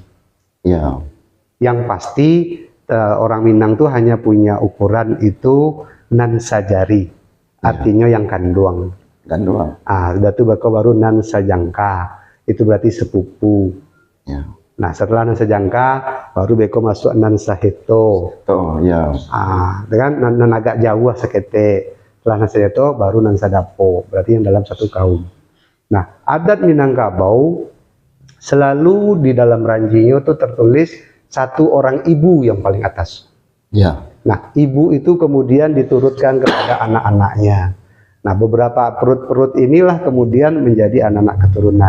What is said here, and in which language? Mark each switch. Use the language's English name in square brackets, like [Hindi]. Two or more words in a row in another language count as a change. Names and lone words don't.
[Indonesian] Ya. Yang pasti orang Minang tuh hanya punya ukuran itu [Minangkabau] nan sajari, [Indonesian] artinya yang kanduang. Kanduang. Sudah tuh baru [Minangkabau] nan sajangka, [Indonesian] itu berarti sepupu. Ya. Nah, setelah [Minangkabau] nan sajangka [Indonesian] baru [Minangkabau] beko masuk nan saheto. [Indonesian] Oh, ya. Dengan [Minangkabau] nan agak jauh sekete. [Indonesian] Setelah [Minangkabau] nan saheto baru nan sadapo, [Indonesian] berarti yang dalam satu kaum. Nah, adat Minangkabau selalu di dalam ranjinya tuh tertulis satu orang ibu yang paling atas. Ya. Nah, ibu itu kemudian diturutkan kepada anak-anaknya. Nah, beberapa perut-perut inilah kemudian menjadi anak-anak keturunan.